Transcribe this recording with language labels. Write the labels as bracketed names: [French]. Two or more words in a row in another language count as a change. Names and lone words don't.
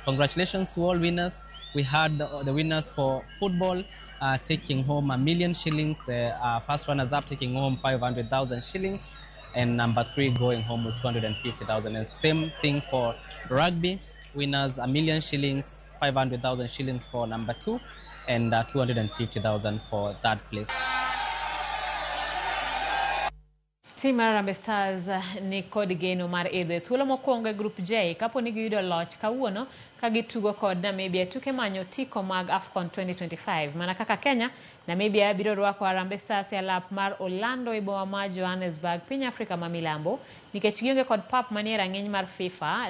[English] Congratulations to all winners. We had the winners for football taking home 1 million shillings, the first runners up taking home 500,000 shillings, and number 3 going home with 250,000. And same thing for rugby, winners 1 million shillings, 500,000 shillings for number 2, and 250,000 for third place. [Luo (Kenya and Tanzania)] Team Harambee Stars ni kod geno mar idho thuolo mokwongo e Group J kapo ni giyudo loch kawuono ka gitugo kod Namibia tuke manyo tiko mag AFCON 2025. Mana kaka Kenya, Namibia biro rwako Harambee Stars e lap mar Orlando e boma ma Johannesburg, piny Afrika ma milambo, nikech gionge kod pap manie rang'iny mar FIFA.